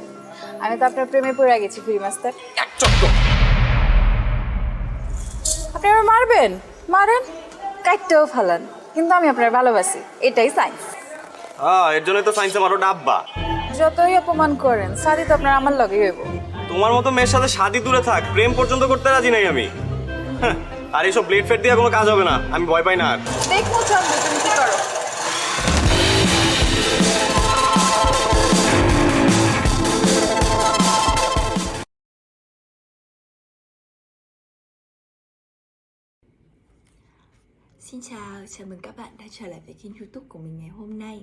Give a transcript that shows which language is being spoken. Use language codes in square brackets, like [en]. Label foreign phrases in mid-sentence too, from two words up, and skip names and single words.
[bn] আমি তো আপনার প্রেমে পড়ে গেছি [en] free master. [bn] আপনি আমার মারবেন, মারেন, কাটতেও ফালান, কিন্তু আমি আপনার ভালোবাসি, এটাই সায়েন্স। এর জন্যই তো সায়েন্সে মারো ডাব্বা। যতই অপমান করেন, শাদি তো আপনার আমার লগেই হইব। তোমার মতো মেয়ের সাথে শাদি দূরে থাক, প্রেম পর্যন্ত করতে রাজি নাই আমি। আর এইসব ব্লেড ফেড দিয়ে কোনো কাজ হবে না, আমি ভয় পাই না আর। দেখো চন্দ্র তুমি কি করো। [vi] Xin chào, chào mừng các bạn đã trở lại với kênh YouTube của mình ngày hôm nay.